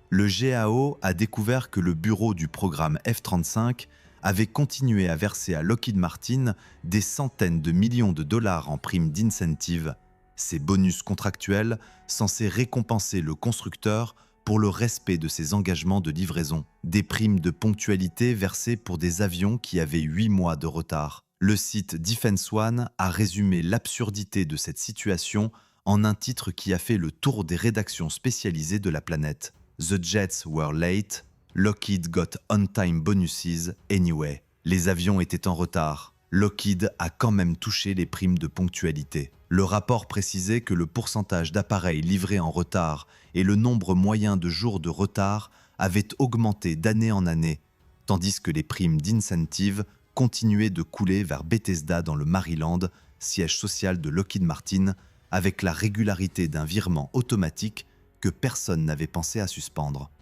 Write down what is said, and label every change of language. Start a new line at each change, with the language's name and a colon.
French: Le GAO a découvert que le bureau du programme F-35 avait continué à verser à Lockheed Martin des centaines de millions de dollars en primes d'incentive, ces bonus contractuels censés récompenser le constructeur pour le respect de ses engagements de livraison, des primes de ponctualité versées pour des avions qui avaient 8 mois de retard. Le site Defense One a résumé l'absurdité de cette situation en un titre qui a fait le tour des rédactions spécialisées de la planète.
English: The jets were late, Lockheed got on-time bonuses anyway.
French: Les avions étaient en retard. Lockheed a quand même touché les primes de ponctualité. Le rapport précisait que le pourcentage d'appareils livrés en retard et le nombre moyen de jours de retard avaient augmenté d'année en année, tandis que les primes d'incentive continuaient de couler vers Bethesda dans le Maryland, siège social de Lockheed Martin, avec la régularité d'un virement automatique que personne n'avait pensé à suspendre.